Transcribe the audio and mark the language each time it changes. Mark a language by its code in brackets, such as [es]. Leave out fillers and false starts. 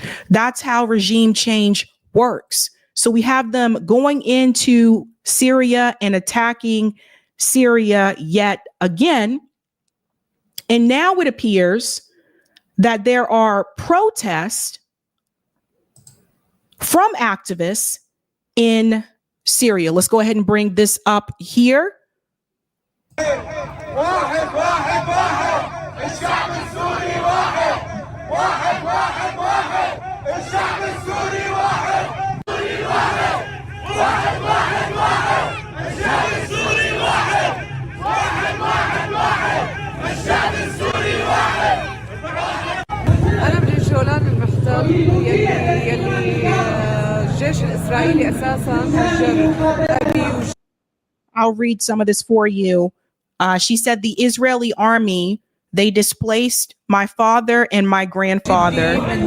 [en] That's how regime change works. So we have them going into Syria and attacking Syria yet again. And now it appears that there are protests from activists in Syria. Let's go ahead and bring this up here. [ar] الشعب السوري واحد واحد واحد واحد الشعب السوري واحد سوري واحد واحد واحد واحد الشعب السوري واحد واحد واحد واحد الشعب السوري واحد. أنا من الجولان المحتل يلي الجيش الإسرائيلي أساساً هجر. [en] I'll read some of this for you. She said the Israeli army, they displaced my father and my grandfather.